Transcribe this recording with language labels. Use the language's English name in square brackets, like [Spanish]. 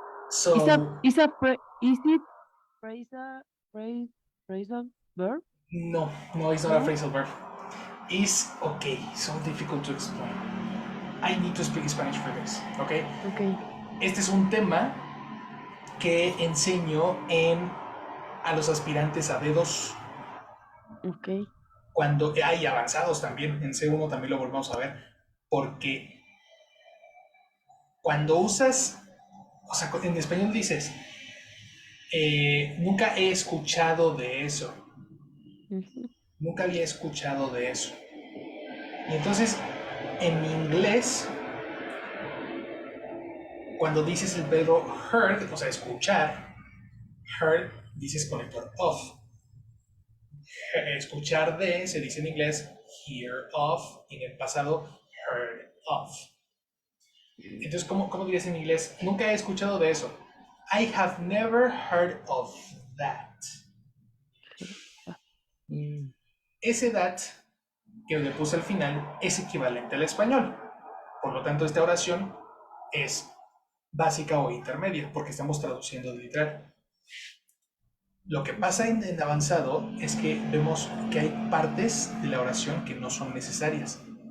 [English] So Is it phrasal verb? no, it's not a phrasal verb. Is okay, so difficult to explain. I need to speak Spanish for this, okay? Okay. [Spanish] Este es un tema que enseño a los aspirantes a B2. Okay. Cuando hay avanzados también, en C1 también lo volvemos a ver, porque cuando usas, o sea, en español dices, nunca he escuchado de eso, nunca había escuchado de eso. Y entonces, en inglés, cuando dices el verbo heard, o sea, escuchar, heard, dices conector of. Escuchar de se dice en inglés hear of, y en el pasado heard of. Entonces, ¿cómo dirías en inglés? Nunca he escuchado de eso. [English] I have never heard of that. [Spanish] Ese that que le puse al final es equivalente al español. Por lo tanto, esta oración es básica o intermedia, porque estamos traduciendo de literal. Lo que pasa en avanzado es que vemos que hay partes de la oración que no son necesarias.